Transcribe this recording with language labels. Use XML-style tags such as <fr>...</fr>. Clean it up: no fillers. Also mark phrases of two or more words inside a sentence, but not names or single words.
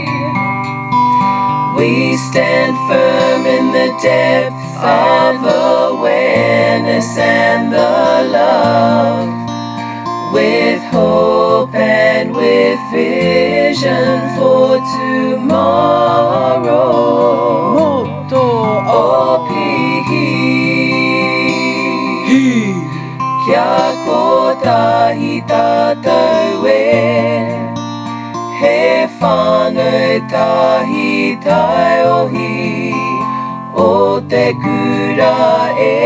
<en>We stand firm in the depth of awareness and the love, with hope and with vision for tomorrow. Moto Opihi.</en> <mi>Kia kotahi tātou e, he whānau tahi tai ohi o te kura e.</mi>